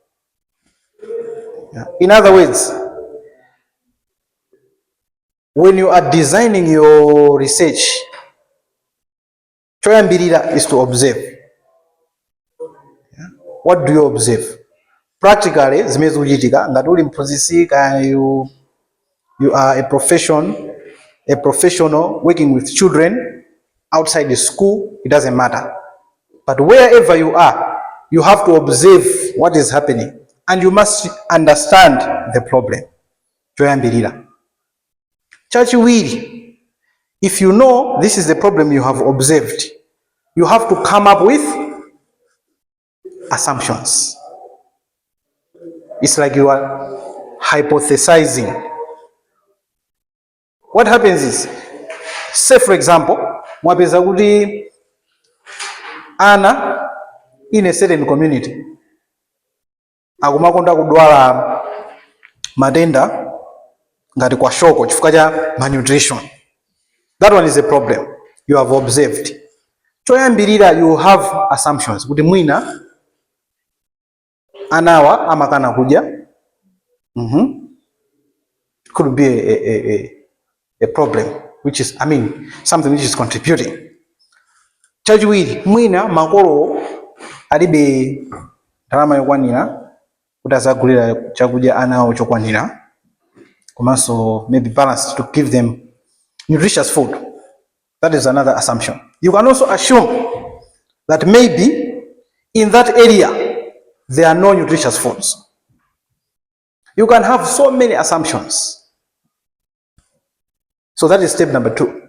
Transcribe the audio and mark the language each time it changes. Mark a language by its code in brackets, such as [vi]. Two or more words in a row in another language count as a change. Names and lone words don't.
[en] In other words, when you are designing your research, choyambirira is to observe. What do you observe? Practically, [ny] zimezi kuchitika ngati uli mphunzitsi [en] you are a professional working with children outside the school, it doesn't matter. But wherever you are, you have to observe what is happening and you must understand the problem. [ny] Choyambirira. Chachiwiri, [en] If you know this is the problem you have observed, you have to come up with assumptions. It's like you are hypothesizing. What happens is, say for example, [ny] mwapeza kuti ana [en] in a certain community [ny] akumakonda kudwala matenda ngati kwa shoko chifukwa cha malnutrition. [en] That one is a problem you have observed. [ny] Choyambirira, [en] you have assumptions [ny] kuti mwina anawa amakana kudya. [en] Could be a problem, which is, something which is contributing. [ny] Chachiwiri, mwina makolo alibe ndalama yokwanira kuti azagulira chakudya anawo chokwanira, komanso [en] maybe balanced to give them nutritious food. That is another assumption. You can also assume that maybe in that area there are no nutritious foods. You can have so many assumptions. So that is step number 2.